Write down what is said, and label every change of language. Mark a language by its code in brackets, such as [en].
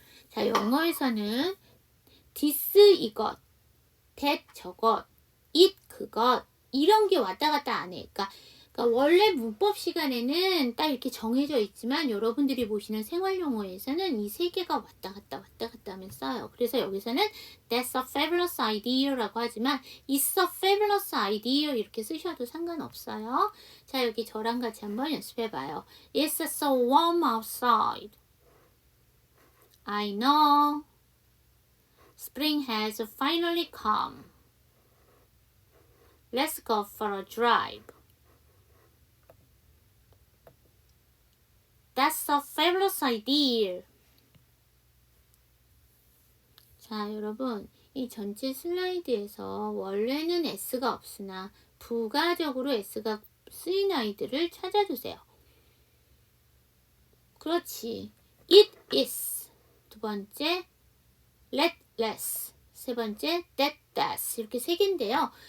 [ko] 자, 영어에서는 this 이것, that 저것, it 그것 이런 게 왔다 갔다 안 해. 그러니까 원래 문법 시간에는 딱 이렇게 정해져 있지만 여러분들이 보시는 생활 용어에서는 이 세 개가 왔다 갔다 하면 써요. 그래서 여기서는 [en] That's a fabulous idea [ko] 라고 하지만 [en] It's a fabulous idea [ko] 이렇게 쓰셔도 상관없어요. 자, 여기 저랑 같이 한번 연습해봐요. [en] It's so warm outside. I know. Spring has finally come. Let's go for a drive. That's a fabulous idea. [ko] 자, 여러분 이 전체 슬라이드에서 원래는 S가 없으나 부가적으로 S가 쓰인 아이들을 찾아주세요. 그렇지. [en] It is. [ko] 두 번째, [en] let less. [ko] 세 번째, [en] that does. [ko] 이렇게 세 개인데요.